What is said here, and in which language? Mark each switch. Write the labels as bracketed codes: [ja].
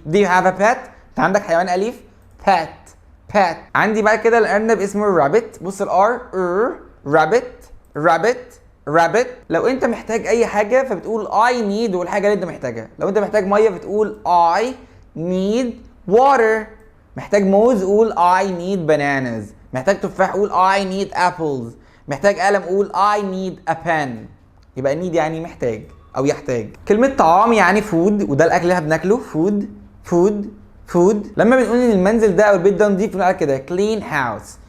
[en] Do you have a pet؟ انت عندك حيوان اليف؟ pet. [ar] عندي بقى كده الارنب اسمه rabbit. بص الار rabbit. لو انت محتاج اي حاجه فبتقول I need والحاجه اللي انت محتاجها. لو انت محتاج ميه بتقول I need water. محتاج موز قول I need bananas. محتاج تفاح قول I need apples. محتاج قلم قول I need a pen. يبقى need يعني محتاج او يحتاج. كلمه طعام يعني food، وده الاكل اللي احنا بناكله. [en] food. [ar] لما بنقول ان المنزل ده او البيت ده نضيف بنقول على كده clean house.